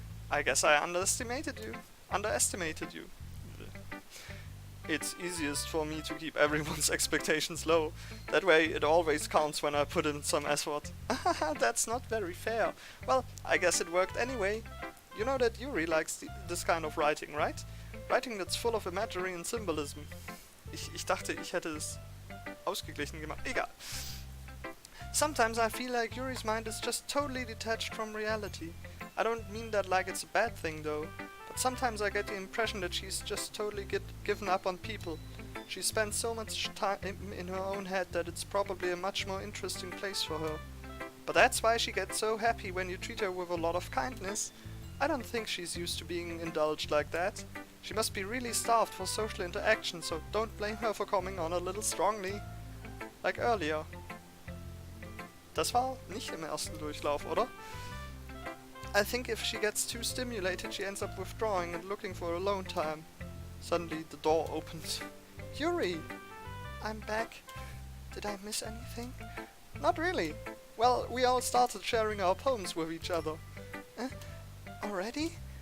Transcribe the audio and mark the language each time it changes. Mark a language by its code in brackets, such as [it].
[en] I guess I underestimated you. It's easiest for me to keep everyone's expectations low. That way it always counts when I put in some effort. That's not very fair. Well, I guess it worked anyway. You know that Yuri likes this kind of writing, right? Writing that's full of imagery and symbolism. [de] Ich dachte, ich hätte es ausgeglichen gemacht. Egal. [en] Sometimes I feel like Yuri's mind is just totally detached from reality. I don't mean that like it's a bad thing though. But sometimes I get the impression that she's just totally given up on people. She spends so much time in her own head that it's probably a much more interesting place for her. But that's why she gets so happy when you treat her with a lot of kindness. I don't think she's used to being indulged like that. She must be really starved for social interaction, so don't blame her for coming on a little strongly. Like earlier. [de] Das war nicht im ersten Durchlauf, oder? [en] I think if she gets too stimulated, she ends up withdrawing and looking for alone time. Suddenly, the door opens. Yuri! I'm back. Did I miss anything? Not really. Well, we all started sharing our poems with each other. Already?